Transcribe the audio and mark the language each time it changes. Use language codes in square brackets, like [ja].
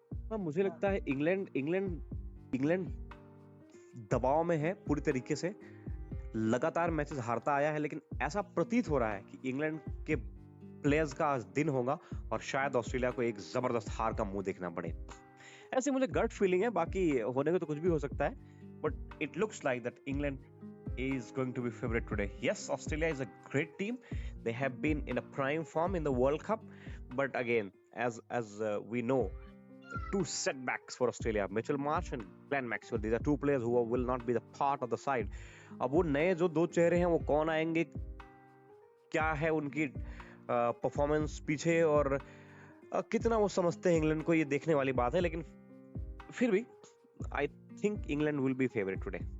[hi] हाँ, मुझे लगता है इंग्लैंड दबाव में है पूरी तरीके से, लगातार मैचेस हारता आया है, लेकिन ऐसा प्रतीत हो रहा है कि इंग्लैंड के प्लेयर्स का आज दिन होगा और शायद ऑस्ट्रेलिया को एक जबरदस्त हार का मुंह देखना पड़े। ऐसे मुझे गट फीलिंग है, बाकी होने को तो कुछ भी हो सकता है, [en] But it looks like that England is going to be favorite today. Yes, Australia is a great team. They have been in a prime form in the World Cup, but again, as we know, two setbacks for Australia: Mitchell Marsh and Glenn Maxwell. These are two players who will not be the part of the side. [hi] अब वो नए जो दो चेहरे हैं वो कौन आएंगे, क्या है उनकी परफॉर्मेंस पीछे, और कितना वो समझते हैं इंग्लैंड को, ये देखने वाली बात है। लेकिन फिर भी [en] I think England will be favourite today.